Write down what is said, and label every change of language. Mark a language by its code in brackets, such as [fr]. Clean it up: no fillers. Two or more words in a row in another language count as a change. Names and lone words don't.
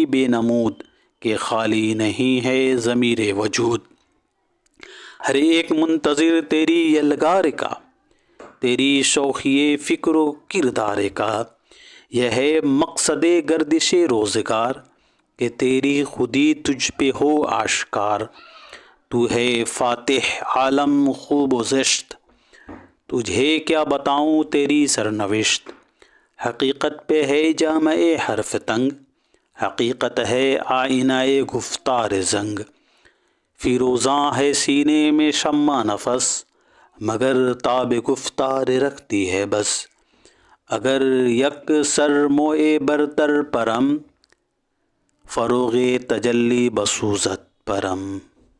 [ur] بے نمود، کہ خالی نہیں ہے ضمیر وجود، ہر ایک منتظر تیری یلغار کا، تیری شوخی فکر و کردار کا، یہ ہے مقصد گردش روزگار، کہ تیری خودی تجھ پہ ہو آشکار، تو ہے فاتح عالم خوب و زشت، تجھے کیا بتاؤں تیری سرنوشت، حقیقت پہ ہے جامع حرف تنگ، حقیقت ہے آئینہ گفتار زنگ، فیروزاں ہے سینے میں شمع نفس، مگر تاب گفتار رکھتی ہے بس، [fa] اگر یک سر موئے برتر پرم، فروغ تجلی بسوزت پرم۔